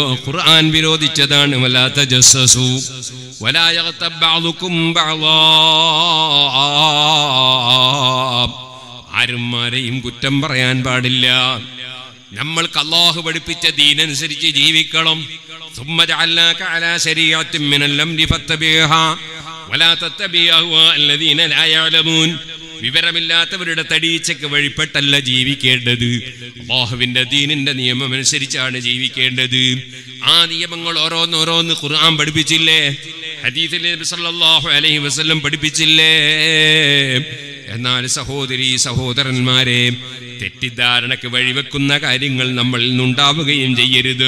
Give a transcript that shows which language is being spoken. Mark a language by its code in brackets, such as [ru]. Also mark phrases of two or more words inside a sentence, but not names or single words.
[ml] ഖുർആൻ വിരോധിച്ചതാണ്. [ar] ولا تجسسوا ولا يغتب بعضكم بعضا. [ml] ആരുമാരെയും കുറ്റം പറയാൻ പാടില്ല. നമ്മൾക്ക് അല്ലാഹു പഠിപ്പിച്ച ദീനനുസരിച്ച് ജീവിക്കണം. [ar] ثم جعلناك على شريعة من الأمر فاتبعها ولا تتبع أهواء الذين لا يعلمون. [ml] വിവരമില്ലാത്തവരുടെ തടീച്ചക്ക് വഴിപ്പെട്ടല്ല ജീവിക്കേണ്ടത്. അല്ലാഹുവിന്റെ ദീനിന്റെ നിയമം അനുസരിച്ചാണ് ജീവിക്കേണ്ടത്. ആ നിയമങ്ങൾ ഓരോന്നോരോന്ന് ഖുർആൻ പഠിപ്പിച്ചില്ലേ? ഹദീസിൽ നബി [ar] صلى الله عليه وسلم [ml] പഠിപ്പിച്ചില്ലേ? എന്നാൽ സഹോദരീ സഹോദരന്മാരെ, തെറ്റിദ്ധാരണക്ക് വഴിവെക്കുന്ന കാര്യങ്ങൾ നമ്മളിൽ നിന്നുണ്ടാവുകയും ചെയ്യരുത്.